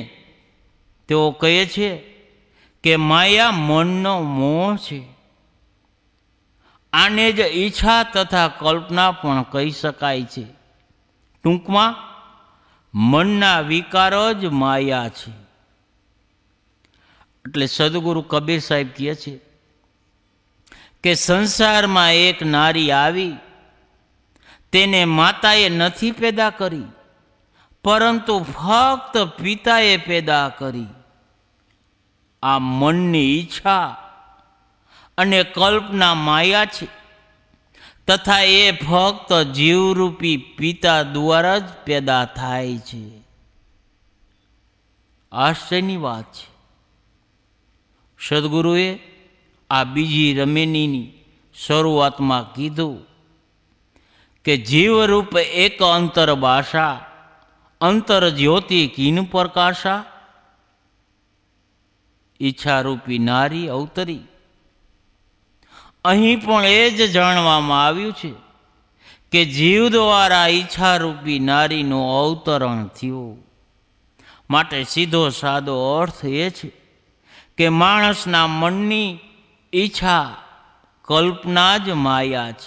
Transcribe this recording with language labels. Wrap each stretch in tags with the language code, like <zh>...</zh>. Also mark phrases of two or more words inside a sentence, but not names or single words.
<gu>તેઓ કહે છે કે માયા મનનો મોહ છે. આને જ ઈચ્છા તથા કલ્પના પણ કહી શકાય છે. ટૂંકમાં મનના વિકારો જ માયા છે. એટલે સદ્ગુરુ કબીર સાહેબ કહે છે કે સંસાર માં એક નારી આવી, તેને માતાએ નથી પૈદા કરી પરંતુ ફક્ત પિતાએ પૈદા કરી. આ મનની ઈચ્છા અને કલ્પના માયા છે તથા એ ફક્ત જીવરૂપી પિતા દ્વારા જ પૈદા થાય છે. આશ્ચર્યની વાત છે. સદ્ગુરુએ આ બીજી રમેનીની શરૂઆત માં કીધું કે</gu> <hi>जीवरूप एक अंतर भाषा, अंतर ज्योति कीन प्रकाशा.</hi> <gu>ઈચ્છારૂપી નારી અવતરી. અહીં પણ એ જ જાણવામાં આવ્યું છે કે જીવ દ્વારા ઈચ્છારૂપી નારીનું અવતરણ થયું. માટે સીધો સાદો અર્થ એ છે કે માણસના મનની ઈચ્છા કલ્પના જ માયા છે.</gu>